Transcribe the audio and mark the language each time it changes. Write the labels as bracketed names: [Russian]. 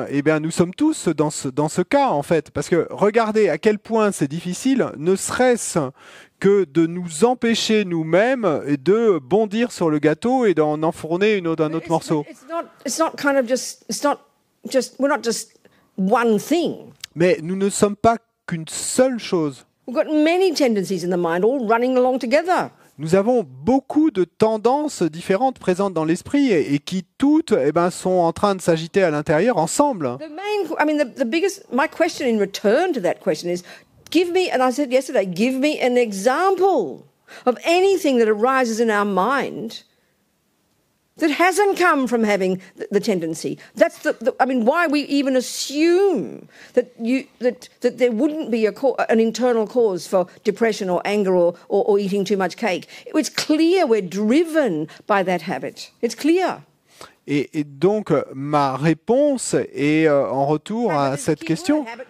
[French] Eh bien, nous sommes tous dans ce cas, en fait. Parce que regardez à quel point c'est difficile, ne serait-ce que de nous empêcher nous-mêmes de bondir sur le gâteau et d'en enfourner un autre morceau. [English] We're not just one thing. [French] Mais nous ne sommes pas qu'une seule chose. [English] We've got many tendencies in the mind all running along together. [French] Nous avons beaucoup de tendances différentes présentes dans l'esprit et qui toutes sont en train de s'agiter à l'intérieur ensemble. [English] My question in return to that question is, give me, and I said yesterday, give me an example of anything that arises in our mind that hasn't come from having the tendency. That's why we even assume that there wouldn't be an internal cause for depression or anger or eating too much cake. It's clear we're driven by that habit. It's clear. [French] Et donc, ma réponse est en retour à cette question.